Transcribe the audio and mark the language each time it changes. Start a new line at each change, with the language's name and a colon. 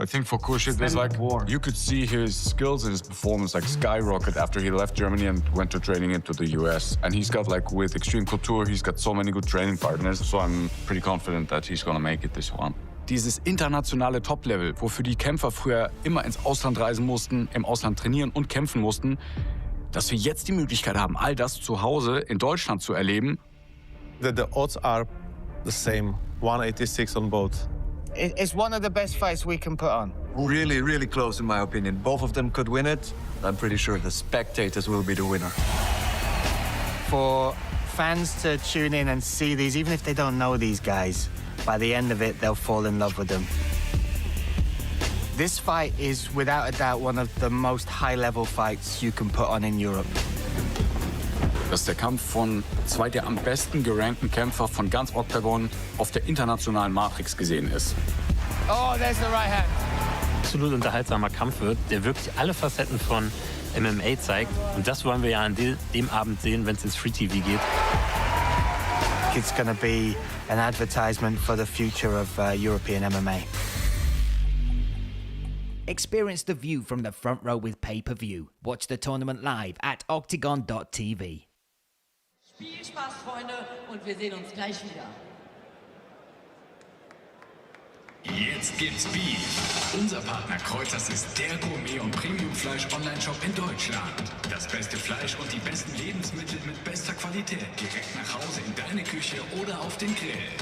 English: I think for Khurshed, there's like, you could see his skills and his performance like skyrocket after he left Germany and went to training into the US. And he's got like, with Extreme Couture, he's got so many good training partners. So I'm pretty confident that he's gonna make it this one.
German: Dieses internationale Top-Level, wofür die Kämpfer früher immer ins Ausland reisen mussten, im Ausland trainieren und kämpfen mussten, dass wir jetzt die Möglichkeit haben, all das zu Hause in Deutschland zu erleben.
English: The odds are the same. 186 on both. It's one of the best fights we can put on. Really, really close in my opinion. Both of them could win it. I'm pretty sure the spectators will be the winner. For fans to tune in and see these, even if they don't know these guys, by the end of it, they'll fall in love with them. This fight is, without a doubt, one of the most high-level fights you can put on in Europe.
German: Das ist der Kampf von zwei der am besten gerankten Kämpfer von ganz Octagon auf der internationalen Matrix gesehen ist.
English: Oh, there's the right hand.
German: Absolut unterhaltsamer Kampf wird, der wirklich alle Facetten von MMA zeigt. Und das wollen wir ja an dem Abend sehen, wenn es ins Free TV geht.
English: It's gonna be an advertisement for the future of European MMA. Experience the view from the front row with pay-per-view. Watch the tournament live at OKTAGON.tv.
German: Viel Spaß, Freunde, und wir sehen uns gleich wieder. Jetzt gibt's Beef. Unser Partner Kreuzers ist der Gourmet- und Premium-Fleisch-Online-Shop in Deutschland. Das beste Fleisch und die besten Lebensmittel mit bester Qualität direkt nach Hause in deine Küche oder auf den Grill.